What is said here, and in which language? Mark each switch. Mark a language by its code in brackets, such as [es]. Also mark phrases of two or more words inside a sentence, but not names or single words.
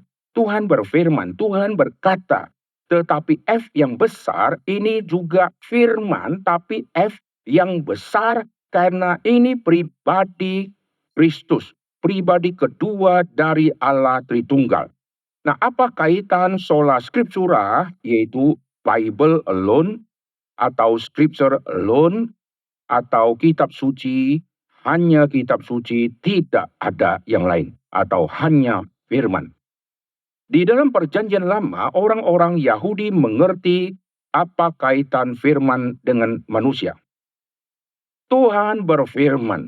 [id] Tuhan berfirman, Tuhan berkata. Tetapi F yang besar ini juga firman, tapi F yang besar karena ini pribadi Kristus. Pribadi kedua dari Allah Tritunggal. Nah, apa kaitan [la] sola scriptura, [en] yaitu Bible alone, atau scripture alone, [id] atau kitab suci, hanya kitab suci, tidak ada yang lain, atau hanya firman. Di dalam perjanjian lama, orang-orang Yahudi mengerti apa kaitan firman dengan manusia. Tuhan berfirman.